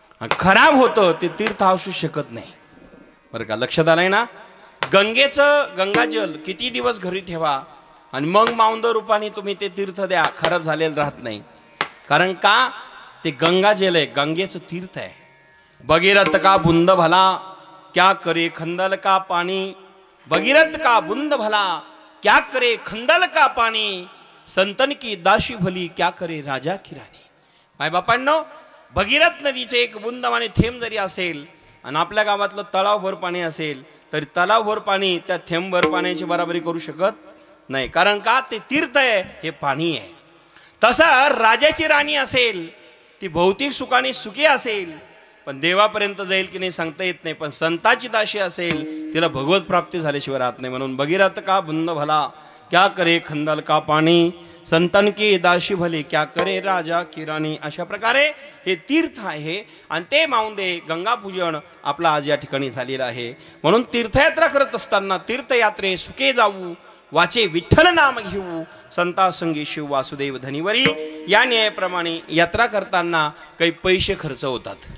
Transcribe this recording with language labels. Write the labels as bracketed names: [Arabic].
[Marathi] खराब होतं ते तीर्थ असू शकत नाही. बरं का, लक्षात आलंय ना? गंगेचं गंगाजल किती दिवस घरी ठेवा आणि मग माऊंद रूपाने तुम्ही ते तीर्थ द्या, खराब झालेलं राहत नाही. कारण का? ते गंगाजल आहे, गंगेचं तीर्थ आहे. [Hindi] भगीरथ का बुंद भला क्या करे खंदल का पाणी, भगीरथ का बुंद भला क्या करे खंदल का पाणी, संतन की दाशी भली क्या करे राजा की राणी. [Marathi] मायबापांनो, भगीरथ नदीचे एक बुंद आणि थेंब जरी असेल आणि आपल्या गावातलं तलावभर पाणी असेल तरी तलावभर पाणी त्या थेंबभर पाण्याची बराबरी करू शकत नाही. कारण का? ते तीर्थ आहे, हे पाणी आहे. तसं राजाची राणी असेल, ती भौतिक सुखाने सुखी असेल पण देवापर्यंत जाईल की नाही सांगता येत नाही. पण संताची दाशी असेल तिला भगवत प्राप्ती झाल्याशिवाय राहत नाही. [Hindi] म्हणून भगीरथ का बुंद भला क्या करे खंदल का पाणी, संतन की दाशी भले क्या करे राजा की राणी. [Marathi] अशा प्रकारे हे तीर्थ आहे आणि ते माऊंदे गंगापूजन आपलं आज या ठिकाणी झालेलं आहे. म्हणून तीर्थयात्रा करत असताना तीर्थयात्रे सुखे जाऊ, वाचे विठ्ठल नाम घेऊ, संता संगी शिव वासुदेव धनिवरी. या न्यायाप्रमाणे यात्रा करताना काही पैसे खर्च होतात.